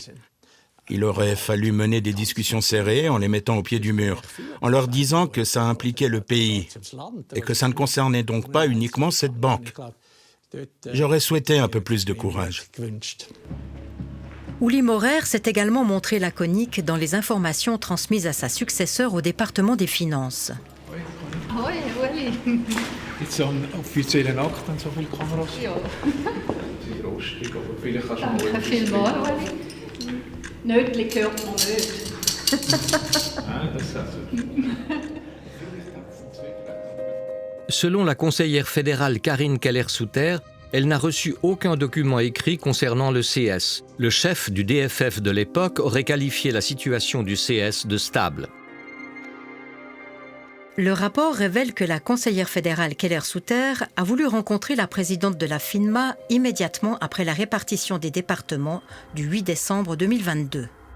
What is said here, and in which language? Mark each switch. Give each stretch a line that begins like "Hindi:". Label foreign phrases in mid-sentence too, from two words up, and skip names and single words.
French: Il aurait fallu mener des discussions serrées en les mettant au pied du mur, en leur disant que ça impliquait le pays et que ça ne concernait donc pas uniquement cette banque. J'aurais souhaité un peu plus de courage. Uli Maurer s'est également montré laconique dans les informations transmises à sa successeur au département des Finances.
German: Hoi, Uli. Gibt es einen offiziellen Akt, wenn so viele Kameras? Ja. Sehr rostig, aber vielleicht kannst du mal... Danke vielmals, Uli. Nötli hört man nicht. Nein, das ist also...
French: Selon la conseillère fédérale Karine Keller-Souter, elle n'a reçu aucun document écrit concernant le CS. Le chef du DFF de l'époque aurait qualifié la situation du CS de stable. Le rapport révèle que la conseillère fédérale Keller-Souter a voulu rencontrer la présidente de la FINMA immédiatement après la répartition des départements du 8 décembre 2022.